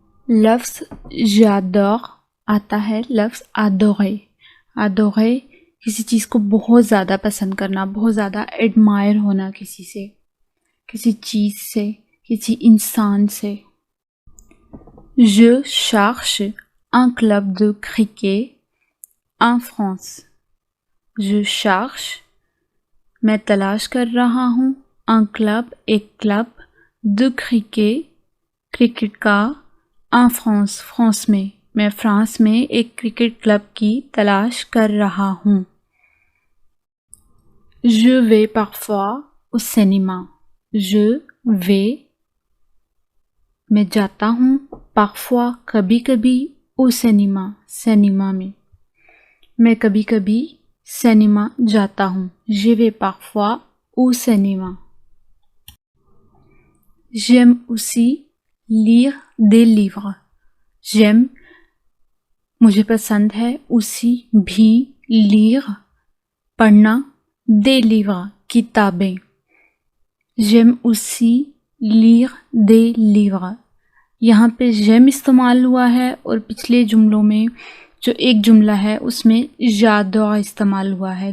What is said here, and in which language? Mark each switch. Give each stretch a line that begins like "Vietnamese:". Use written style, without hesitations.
Hindi: लफ्ज़ j'adore आता है लफ्ज़ adorer, adorer किसी चीज़ को बहुत ज़्यादा पसंद करना, बहुत ज़्यादा एडमायर होना किसी से, किसी चीज़ से, किसी इंसान से।
French: Je cherche un club de cricket en France. Je cherche,
Hindi: मैं तलाश कर रहा हूँ, un club, एक क्लब,
French: de cricket,
Hindi: क्रिकेट का,
French: en France,
Hindi: फ्रांस में, मैं फ्रांस में एक क्रिकेट क्लब की तलाश कर रहा हूँ।
French: Je vais parfois au cinéma. Je vais,
Hindi: मैं जाता हूँ, parfois कभी कभी,
French: au cinéma,
Hindi: सिनेमा में, मैं कभी कभी सिनेमा जाता हूँ।
French: Je vais parfois au cinéma. J'aime aussi lire des livres.
Hindi: J'aime, मुझे पसंद है, उसी भी, lire पढ़ना,
French: des livres
Hindi: किताबें।
French: J'aime aussi lire des livres,
Hindi: यहाँ पे j'aime इस्तेमाल हुआ है और पिछले जुमलों में जो एक जुमला है उसमें j'adore इस्तेमाल हुआ है।